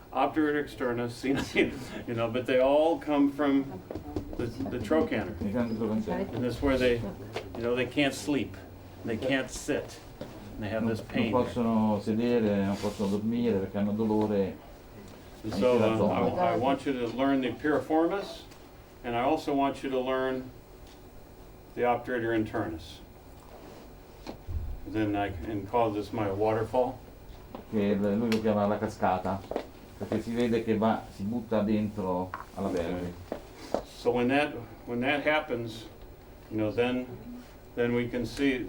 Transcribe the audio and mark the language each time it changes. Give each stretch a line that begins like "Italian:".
English: obturator externus, you know, but they all come from the trochanter.
Italian: I canali trochanterici.
English: And this is where they, you know, they can't sleep, they can't sit, and they have this
Italian: Non
English: pain.
Italian: possono sedere, non possono dormire perché hanno dolore.
English: And so I want you to learn the piriformis, and I also want you to learn the obturator internus. Then I can call this my waterfall.
Italian: Che lui lo chiama la cascata, perché si vede che si butta dentro alla pelve.
English: So when that happens, you know, then we can see.